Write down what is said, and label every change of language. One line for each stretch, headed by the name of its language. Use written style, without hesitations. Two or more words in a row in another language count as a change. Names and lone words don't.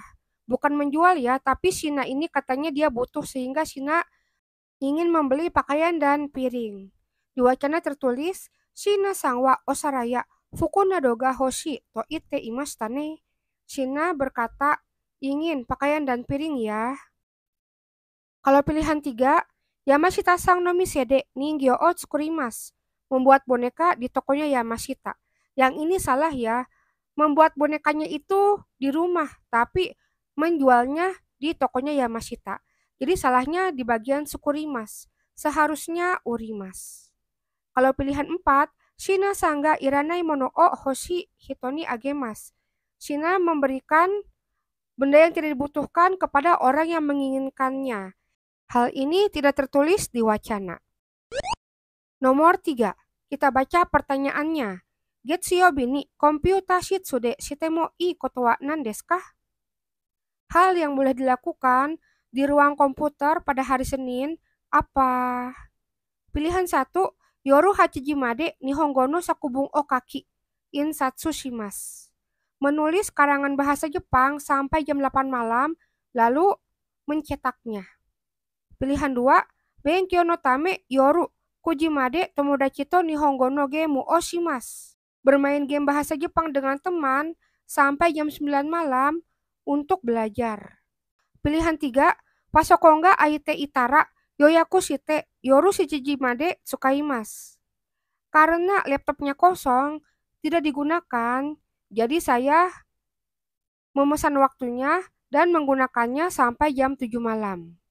Indonesian: Bukan menjual ya, tapi Shina ini katanya dia butuh sehingga Shina ingin membeli pakaian dan piring. Di wacana tertulis,
Japanese: シナさんはお皿や服などが欲しいと言っていましたね.
Indonesian: Shina berkata ingin pakaian dan piring ya. Kalau pilihan 3,
Japanese: 山下さんの店で人形を作ります.
Indonesian: Membuat boneka di tokonya Yamashita. Yang ini salah ya. Membuat bonekanya itu di rumah, tapi menjualnya di tokonya Yamashita. Jadi salahnya di bagian tsukurimasu.
Japanese: Seharusnya urimasu.
Indonesian: Kalau pilihan 4,
Japanese: シナさんがいらないものを欲しい人にあげます.
Indonesian: Shina memberikan benda yang tidak dibutuhkan kepada orang yang menginginkannya. Hal ini tidak tertulis di wacana. Nomor 3, kita baca pertanyaannya.
Japanese: 月曜日にコンピューター室でしてもいいことは何ですか?
Indonesian: Hal yang boleh dilakukan di ruang komputer pada hari Senin apa? Pilihan 1,
Japanese: 夜八時まで日本語の作文を書き印刷します.
Indonesian: Menulis karangan bahasa Jepang sampai jam 8 malam, lalu mencetaknya. Pilihan 2,
Japanese: 勉強のため夜九時まで友達と日本語のゲームをします.
Indonesian: bermain game bahasa Jepang dengan teman sampai jam 9 malam untuk belajar. Pilihan 3,
Japanese: パソコンが空いていたら予約して夜七時まで使います.
Indonesian: Karena laptopnya kosong, tidak digunakan, jadi saya memesan waktunya dan menggunakannya sampai jam 7 malam.